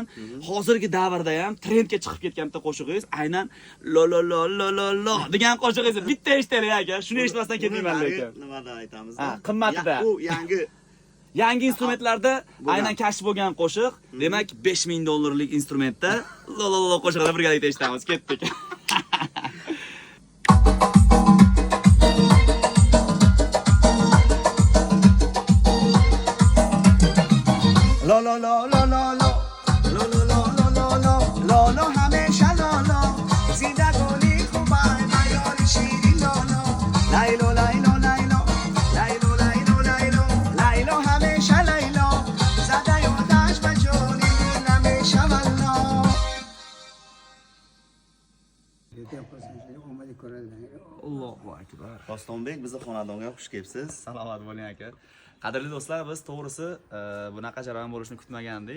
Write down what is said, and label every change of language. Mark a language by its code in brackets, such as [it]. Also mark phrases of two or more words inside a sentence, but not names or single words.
[uz] Hozirgi davrda ham trendga chiqib ketgan bitta qo'shig'ingiz aynan lo lo lo lo lo lo degan qo'shig'ingiz bitta eshitaylik aka. Shuni eshitmasdan ketmayman lekin. Nimada aytamiz? Ha, qimmatida. Bu Yangi instrumentlarda aynan kashf bo'lgan qo'shiq, demak 5000 dollarlik instrumentda lo lo lo qo'shiqni birgalikda eshitamiz. Ketdik. lo lo lo lo lo lo lo lo lo lo lo lo lo lo hamisha lo lo [tg] zida goli khubay mayori shiri lo lo lailo lailo lailo lailo lailo lailo lailo hamisha lailo zada yodash bajoni hamisha vallo. [uz] Allohu akbar. Dostonbek, bizni xonadonga xush kelibsiz. Salomat bo'ling aka. Qadrli do'stlar, biz to'g'risi bunaqa jarayon bo'lishini kutmagandik.